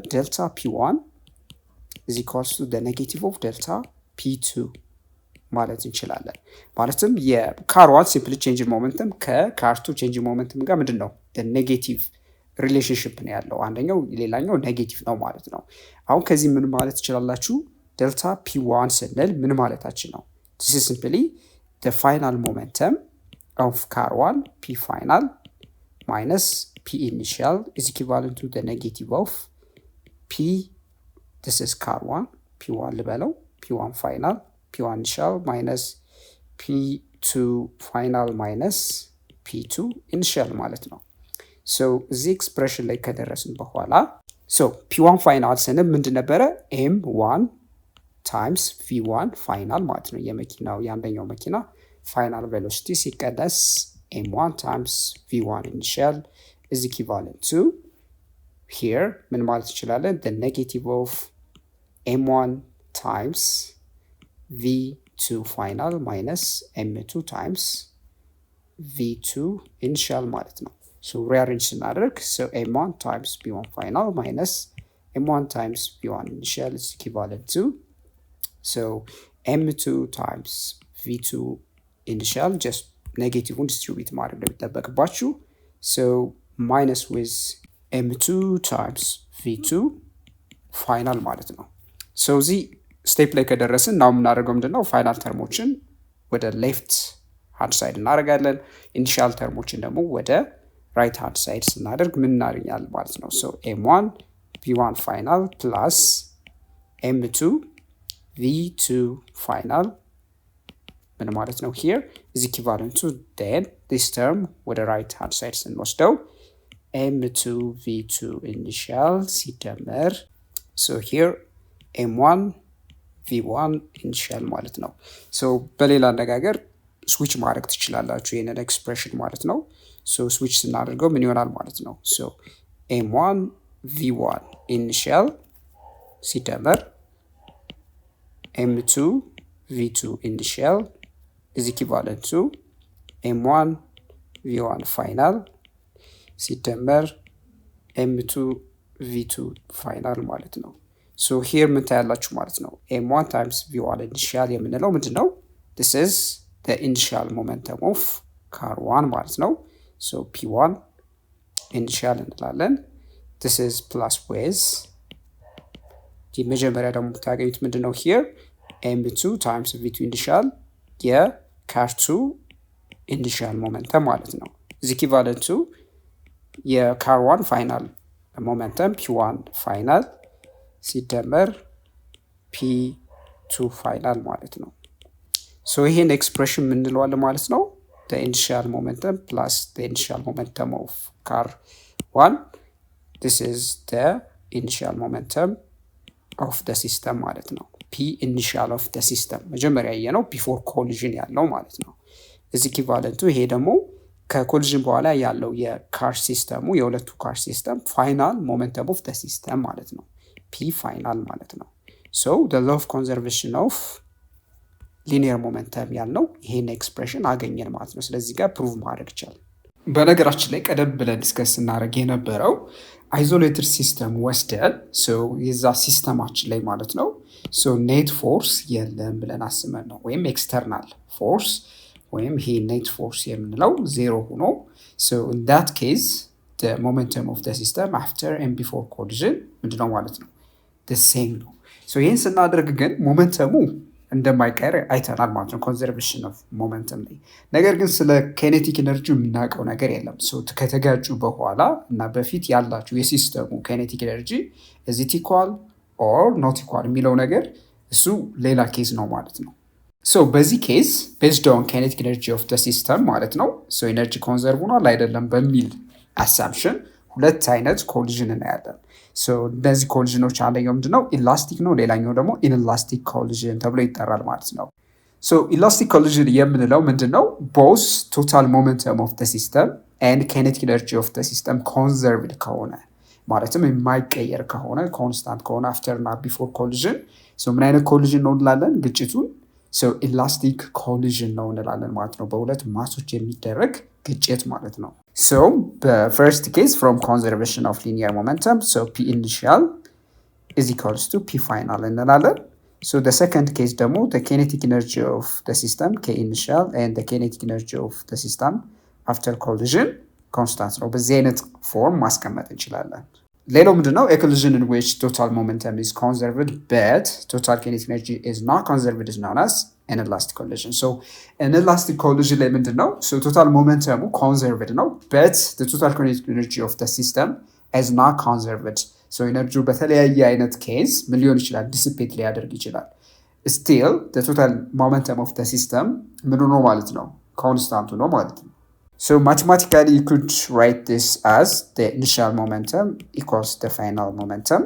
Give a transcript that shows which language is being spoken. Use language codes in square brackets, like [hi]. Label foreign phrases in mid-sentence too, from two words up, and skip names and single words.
[en] delta P1 is equals to the negative of delta P2 [am] ማለት እንችላለን። ማለትም የካር 1 [en] simply change momentum [am] ከካር 2 [en] change momentum [am] ጋር ምንድነው [en] the negative relationship [am] ነው ያለው። አንደኛው ሌላኛው ኔጌቲቭ ነው ማለት ነው። አሁን ከዚህ ምን ማለት ትችላላችሁ? delta P1 ስንል ምን ማለታችን ነው? [en] this is simply the final momentum of car 1 P final minus P initial is equivalent to the negative of P, this is car 1 P1 ልበለው P1 final P1 initial minus P2 final minus P2 initial [am] ማለት ነው። [en] so [am] እዚህ ኤክስፕሬሽን ላይ ከደረስን በኋላ [en] so P1 final [am] ስንል ምንድን ነበረ? [en] M1 times V1 [am] ፋይናል ማለት ነው። የመኪናው የአንደኛው መኪና [en] final velocity [am] ሲቀነስ [en] M1 times V1 initial is equivalent to here [am] ምን ማለት እንችላለን? [en] the negative of M1 times V2 final minus M2 times V2 initial [am] ማለት ነው። [en] so rearrange ስናደርግ so M1 times V1 final minus M1 times V1 initial is equivalent to so M2 times V2 initial just negative distribute [am] ማድረግ እንደሚጠበቅባችሁ [en] so minus with M2 times V2 final [am] ማለት ነው። [en] so [am] እዚህ ስቴፕ ላይ ከደረስን [en] now [am] የምናደርገው ምንድነው? ፋይናል ተርሞችን ወደ [en] left hand side [am] እናደርጋለን። ኢኒሻል ተርሞችን ደግሞ ወደ [en] right hand side [am] ስናደርግ ምን እናገኛለን ማለት ነው? [en] so M1 V1 final plus M2 V2 final [am] ምን ማለት ነው? [en] here is equivalent to then this term [am] ወደ [en] right hand side [am] ስንወስደው [en] M2 V2 initial [am] ሲደመር [en] so here M1 V1 initial [am] ማለት ነው። so በሌላ አነጋገር ስዊች ማድረግ ትችላላችሁ ይሄንን ኤክስፕሬሽን ማለት ነው። so ስዊች ስናደርገው ምን ይሆናል ማለት ነው? [en] so M1 V1 initial ሲደመር M2 V2 initial is equivalent to M1 V1 final ሲደመር M2 V2 final [am] ማለት ነው። [en] so here [am] ምን ታያላችሁ ማለት ነው? [en] M1 times V1 initial [am] የምንለው ምንድነው? [en] this is the initial momentum of car 1 [am] ማለት ነው። [en] so P1 initial [am] እንላለን። [en] this is plus with [am] የመጀመሪያ ደግሞ ታገኙት ምንድነው? [en] here M2 times V2 initial የcar 2 initial momentum [am] ማለት ነው [en] is equivalent to የcar 1 final momentum P1 final ሲደመር P2 final [am] ማለት ነው። [en] so [am] ይሄን ኤክስፕሬሽን ምን እንለዋለን ማለት ነው? [en] the initial momentum plus the initial momentum of car 1 this is the initial momentum of the system [am] ማለት ነው። [en] P initial of the system [am] መጀመሪያ ያየነው [en] before collision [am] ያለው ማለት ነው። [en] is equivalent to [am] ይሄ ደግሞ ከኮሊዥን በኋላ ያለው የካር ሲስተሙ የሁለቱ ካር ሲስተም [en] final momentum of the system [am] ማለት ነው። [en] P final [am] ማለት ነው። [en] so the law of conservation of linear momentum [am] ያልነው ይሄን ኤክስፕሬሽን አገኘን ማለት ነው። ስለዚህ ጋር ፕሩቭ ማድረግ ይቻላል። በነገራችን ላይ ቀደም ብለን ዲስከስ ስናደርግ የነበረው [en] isolated system [am] ወስደን የዛ ሲስተማችን ላይ ማለት ነው [en] net force [am] የለም ብለን አስመን ነው ወይም [en] external force [am] ወይም ይሄ [en] net force [am] የምንለው ዜሮ ሆኖ [en] in that case the momentum of the system after and before collision [am] ምንድነው ማለት ነው [en] the same [am] ነው። ይህን ስናደርግ ግን ሞመንተሙ እንደማይቀር አይተናል ማለት ነው [en] conservation of momentum [am] ላይ። ነገር ግን ስለ [en] kinetic energy [am] የምናውቀው ነገር የለም። ከተጋጩ በኋላ እና በፊት ያላችሁ የሲስተሙ [en] kinetic energy is it equal or not equal [am] የሚለው ነገር እሱ ሌላ ኬዝ ነው ማለት ነው። በዚህ ኬዝ [en] based on kinetic energy of the system [am] ማለት ነው [en] energy conserve [am] ሆኗል አይደለም በሚል አሳምፕሽን ሁለት አይነት ኮሊዥን እናያለን። እነዚህ ኮሊዥኖች አንደኛው ምንድነው ኢላስቲክ ነው፣ ሌላኛው ደግሞ [en] inelastic collision [am] ተብሎ ይጠራል ማለት ነው። [en] elastic collision [am] የምንለው ምንድነው [en] both total momentum of the system and kinetic energy of the system conserved [am] ከሆነ ማለትም የማይቀየር ከሆነ ኮንስታንት ከሆነ after እና [en] before collision [am] ምን አይነት ኮሊዥን ነው እንላለን ግጭቱን [en] elastic collision [am] ነው እንላለን ማለት ነው። በሁለት ማሶች የሚደረግ ግጭት ማለት ነው። [en] the first case from conservation of linear momentum P initial is equals to P final [am] እንላለን። [en] the second case ደግሞ the kinetic energy of the system K initial and the kinetic energy of the system after collision constant [am] ነው። በዚህ አይነት ፎርም ማስቀመጥ እንችላለን። ሌላው ምንድነው [en] a collision in which total momentum is conserved but total kinetic energy is not conserved is known as an elastic collision. an elastic collision [am] ላይ ምንድነው [en] total momentum conserved ነው but the total kinetic energy of the system is not conserved. [am] ኤነርጂው በተለያየ አይነት ኬዝ ምን ሊሆን ይችላል ዲሲፔት ሊያደርግ ይችላል። [en] still the total momentum of the system [am] ምን ነው ማለት ነው [en] ኮንስታንት [am] ነው ማለት ነው። [en] mathematically you could write this as the initial momentum equals the final momentum.